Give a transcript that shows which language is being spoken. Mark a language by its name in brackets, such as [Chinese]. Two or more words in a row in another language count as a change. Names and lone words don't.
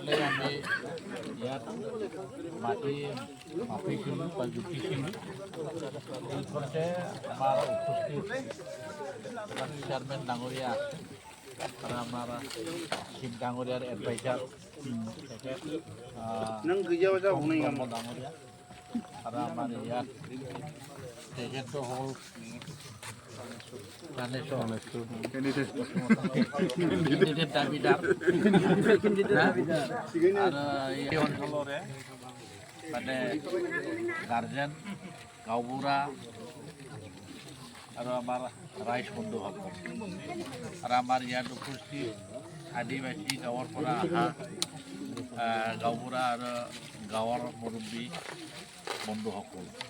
[Assamese] লৈ আমি ইয়াত মাটি মাপিছিলোঁ বা জুখিছিলোঁ এইখনতে আমাৰ উপস্থিত চেয়াৰমেন ডাঙৰীয়া আছে আৰু আমাৰ চিফ ডাঙৰীয়াৰ এডভাইজাৰ [Bodo] नों गैयाबा जाबावनाय नङामोन [Assamese] ডাঙৰীয়া আৰু আমাৰ ইয়াত তেখেতটো হ'ল কেণ্ডিডেট দাবীদাৰ আৰু এই অঞ্চলৰে মানে গাৰ্জেন গাঁওবুঢ়া আৰু আমাৰ ৰাইজ বন্ধুসকল আৰু আমাৰ ইয়াত উপস্থিত আদিবাসী গাঁৱৰ পৰা অহা গাঁওবুঢ়া আৰু গাঁৱৰ মুৰব্বী বন্ধুসকল